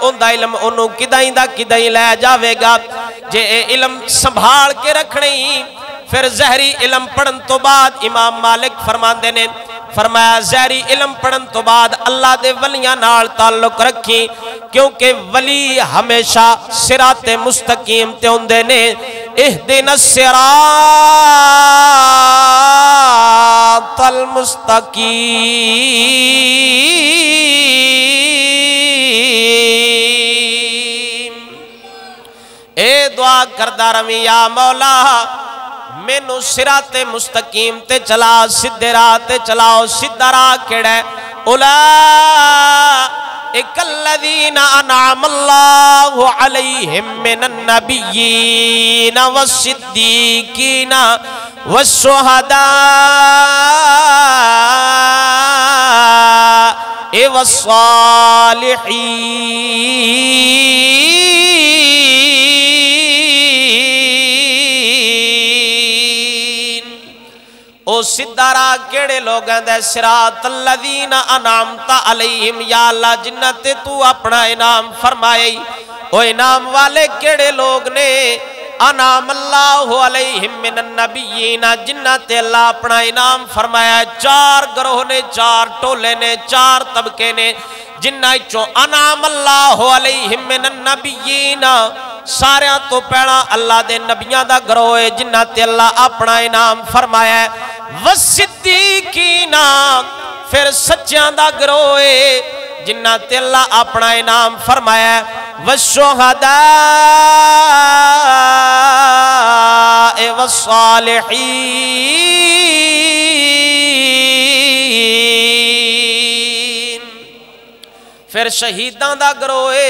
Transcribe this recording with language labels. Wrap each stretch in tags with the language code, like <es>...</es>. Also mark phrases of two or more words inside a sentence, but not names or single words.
<pa>ਉਨਦਾ ਇਲਮ ਓਨੂ ਕਿਦਾਈ ਦਾ ਕਿਦਾਈ ਲੈ ਜਾਵੇਗਾ। ਜੇ ਏ ਇਲਮ ਸੰਭਾਲ ਕੇ ਰੱਖਣੇ ਹੀ ਫਿਰ ਜ਼ਾਹਰੀ ਇਲਮ ਪੜ੍ਹਨ ਤੋ ਬਾਅਦ ਇਮਾਮ ਮਾਲਿਕ ਫ਼ਰਮਾਤੇ ਨੇ, ਫ਼ਰਮਾਇਆ ਜ਼ਾਹਰੀ ਇਲਮ ਪੜ੍ਹਨ ਤੋ ਬਾਅਦ ਅੱਲਾਹ ਦੇ ਵਲੀਆਂ ਨਾਲ ਤਾਅੱਲੁਕ ਰੱਖੀ, ਕਿਉਂਕਿ ਵਲੀ ਹਮੇਸ਼ਾ ਸਿਰਾਤੇ ਮੁਸਤਕੀਮ ਤੇ ਹੁੰਦੇ ਨੇ।</pa> <ar>اهدنا الصراط المستقيم.</ar> <pa>ਏ ਦੁਆ ਕਰਦਾ ਰਵੀ ਯਾ ਮੌਲਾ ਮੈਨੂ ਸਿਰਾਤੇ ਮੁਸਤਕੀਮ ਤੇ ਚਲਾ, ਸੀਧੇ ਰਾਹ ਤੇ ਚਲਾਓ। ਸੀਧਾ ਰਾਹ ਕੇੜਾ ਹੈ?</pa> <ar>أولئك الذين أنعم الله عليهم من النبيين والصديقين والشهداء والصالحين.</ar> <pa>ਓ ਸੀਧਾ ਰਾਹ ਕੇੜੇ ਲੋਕਾਂ ਦਾ?</pa> <ar>صراط الذين أنعمت عليهم,</ar> <pa>ਯਾ ਅੱਲਾਹ ਜਿਨ੍ਹਾਂ ਤੇ ਤੂ ਅਪਣਾ ਇਨਾਮ ਫ਼ਰਮਾਏ। ਓ ਇਨਾਮ ਵਾਲੇ ਕੇੜੇ ਲੋਕ ਨੇ?</pa> <ar>أنعم الله عليهم من النبيين,</ar> <pa>ਜਿਨ੍ਹਾਂ ਤੇ ਅੱਲਾਹ ਅਪਣਾ ਇਨਾਮ ਫ਼ਰਮਾਇਆ। ਚਾਰ ਗਰੋਹ ਨੇ, ਚਾਰ ਟੋਲੇ ਨੇ, ਚਾਰ ਤਬਕੇ ਨੇ, ਜਿਨ੍ਹਾਂ ਚੋਂ</pa> <ar>أنعم الله عليهم من النبيين</ar> <pa>ਸਾਰਿਆਂ ਤੋ ਪਹਿਲਾ ਅੱਲਾਹ ਦੇ ਨਬੀਆਂ ਦਾ ਗਰੋਹ ਹੈ, ਜਿਨ੍ਹਾਂ ਤੇ ਅੱਲਾਹ ਅਪਣਾ ਇਨਾਮ ਫ਼ਰਮਾਇਆ। वस्सिद्दीकीन ਫਿਰ ਸੱਚਿਆਂ ਦਾ ਗਰੋਹ ਹੈ, ਜਿਨ੍ਹਾਂ ਤੇ ਅੱਲਾਹ ਅਪਣਾ ਇਨਾਮ ਫ਼ਰਮਾਇਆ।</pa> <ar>والشهداء والصالحين</ar> <pa>ਫਿਰ ਸ਼ਹੀਦਾਂ ਦਾ ਗਰੋਹ ਹੈ।</pa>